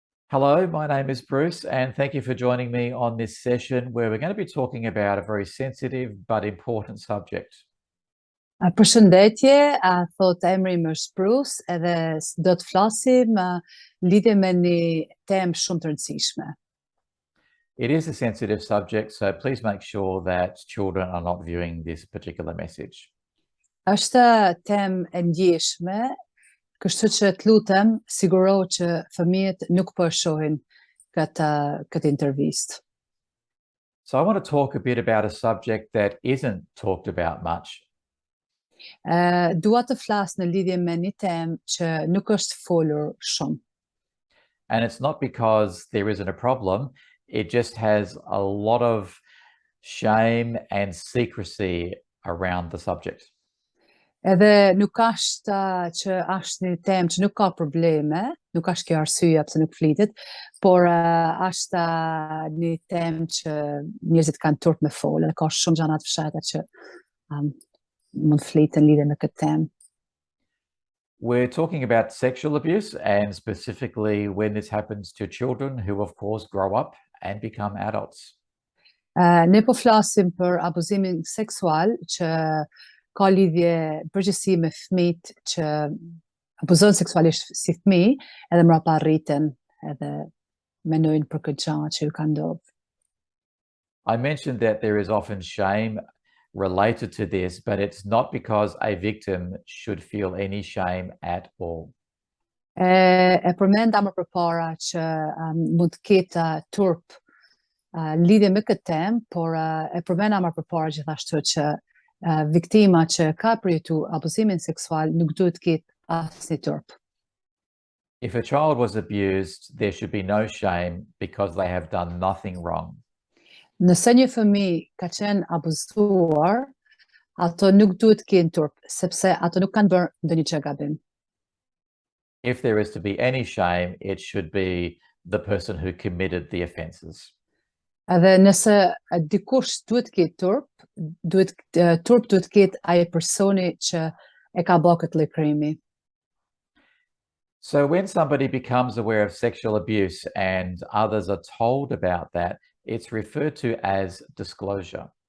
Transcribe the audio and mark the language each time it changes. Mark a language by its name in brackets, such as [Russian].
[English] Hello, my name is Bruce, and thank you for joining me on this session where we're going to be talking about a very sensitive but important subject. [Albanian] Përshëndetje, thot emri më është Bruce edhe do të flasim lidhje me një temë shumë të rëndësishme. [English] It is a sensitive subject, so please make sure that children are not viewing this particular message. [Albanian] Është temë e ndjeshme, kështu që të lutem, sigurohu që fëmijët nuk po e shohin këtë intervistë. [English] So I want to talk a bit about a subject that isn't talked about much. [Albanian] Dua të flas në lidhje me një temë që nuk është folur shumë. [English] And it's not because there isn't a problem, it just has a lot of shame and secrecy around the subject. [Albanian] Edhe nuk është që është një temë që nuk ka probleme, nuk është kjo arsyeja pse nuk flitet, por është një temë që njerëzit kanë turp me folë, dhe ka shumë gjëra të fshehta që mund të fliten lidhje me këtë temë. [English] We're talking about sexual abuse, and specifically when this happens to children who, of course, grow up and become adults. [Albanian] Ne po flasim për abuzimin seksual që ka lidhje përgjithësi me fëmijët që abuzojnë seksualisht si fëmijë, edhe mbrapa rriten edhe mendojnë për këtë gjë që ju ka ndodhur. [English] I mentioned that there is often shame related to this, but it's not because a victim should feel any shame at all. [Albanian] E përmenda më përpara që mund të ketë turp lidhje me këtë temë, por e përmenda më përpara gjithashtu që viktima që ka përjetuar abuzimin seksual nuk duhet të ketë asnjë turp. [English] If a child was abused, there should be no shame because they have done nothing wrong. [Albanian] Nëse një fëmijë ka qenë abuzuar, ato nuk duhet të kenë turp, sepse ato nuk kanë bërë ndonjë gjë gabim. [English] If there is to be any shame, it should be the person who committed the offences. [Albanian] Edhe nëse dikush duhet të ketë turp, turp duhet të ketë ai personi që e ka bërë këtë lloj krimi. [English] So when somebody becomes aware of sexual abuse and others are told about that, it's referred to as disclosure.